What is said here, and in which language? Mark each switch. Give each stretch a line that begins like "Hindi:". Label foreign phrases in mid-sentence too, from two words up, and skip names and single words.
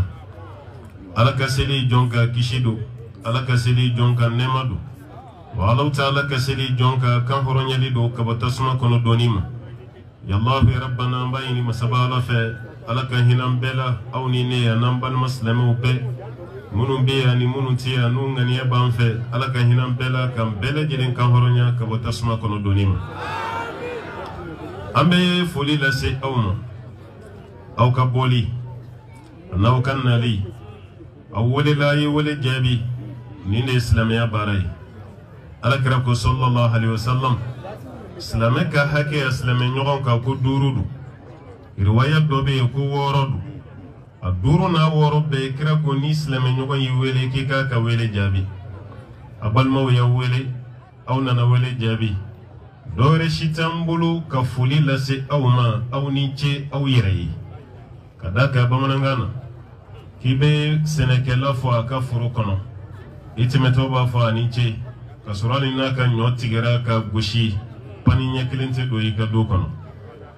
Bambara: ala ka seli jɔn ka kisi don ala ka seli jɔn ka nɛɛma don wa Alahu Taala ka seli jɔn ka kan hɔrɔnyali don ka bɔ tasuma kɔnɔ dɔɔni ma
Arabic: يا الله يا ربنا
Bambara: an b'a ɲini masaba ala fɛ ala ka hinɛ bɛɛ la aw ni ne yan n'an balima silamɛw bɛɛ minnu bɛ yan ni minnu tɛ yan n'u ŋaniya b'an fɛ ala ka hinɛ bɛɛ la k'an bɛɛ lajɛlen kan hɔrɔnya ka bɔ tasuma kɔnɔ dɔɔni ma an bɛ foli lase aw ma aw ka bɔli n'aw ka nali aw welela a ye wele jaabi nin de ye silamɛya baara ye alakira ko
Arabic: صلى الله عليه وسلم
Bambara: silamɛ ka hakɛ ya silamɛ ɲɔgɔn kan ko 5 don riwaya dɔ bɛ yen ko 6 don a 5 n'a 6 bɛɛ kira ko ni silamɛ ɲɔgɔn y'i wele k'i k'a ka wele jaabi a balimaw y'aw wele aw nana wele jaabi dɔ wɛrɛ si t'an bolo ka foli lase aw ma aw ni ce aw yɛrɛ ye ka d'a kan bamanankan na k'i bɛ sɛnɛkɛla fɔ a ka foro kɔnɔ i tɛmɛtɔ b'a fɔ a ni ce ka sɔrɔ hali n'a ka ɲɔ tigɛra ka gosi pani ɲɛ kelen tɛ don i ka du kɔnɔ